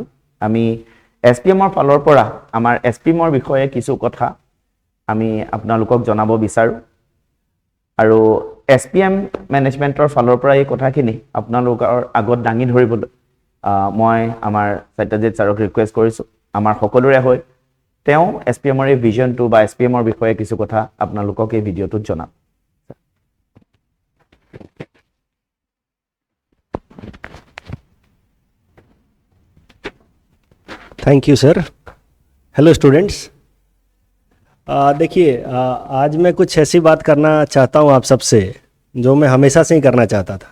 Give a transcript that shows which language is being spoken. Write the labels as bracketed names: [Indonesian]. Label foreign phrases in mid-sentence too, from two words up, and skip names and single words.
[Assamese] আমি এছপিএমৰ ফালৰ পৰা আমাৰ এছপিএমৰ বিষয়ে কিছু কথা আমি আপোনালোকক জনাব বিচাৰোঁ আৰু এছপিএম মেনেজমেণ্টৰ ফালৰ পৰা এই কথাখিনি আপোনালোকৰ আগত দাঙি ধৰিবলৈ মই আমাৰ সত্যজিৎ ছাৰক ৰিকুৱেষ্ট কৰিছোঁ আমাৰ সকলোৰে হৈ তেওঁ এছপিএমৰ এই ভিজনটো বা এছপিএমৰ বিষয়ে কিছু কথা আপোনালোকক এই ভিডিঅ'টোত জনাম। [English] Thank you sir. Hello students, [Hindi] देखिए आज मैं कुछ ऐसी बात करना चाहता हूँ आप सबसे जो मैं हमेशा से ही करना चाहता था।